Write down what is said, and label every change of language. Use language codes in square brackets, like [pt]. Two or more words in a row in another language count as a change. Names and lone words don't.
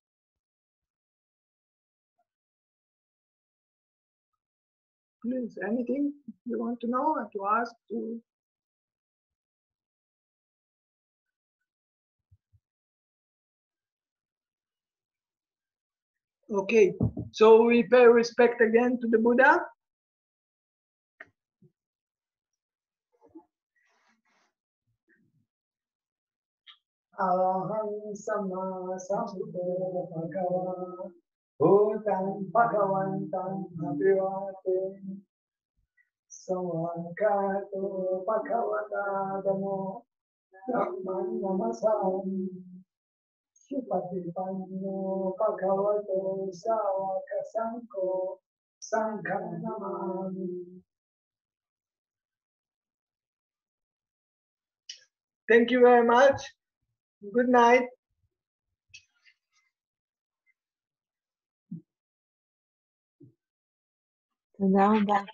[en] Please, anything you want to know or to ask? Okay, so we pay respect again to the Buddha. [pi] Aham sama sambuddho bhagava bhutan bhagavantam abhivate samvakato bhagavata dhammo dhamman namasam supatipanno bhagavato savaka sankho sangham namami. [en] Thank you very much. Good night. Good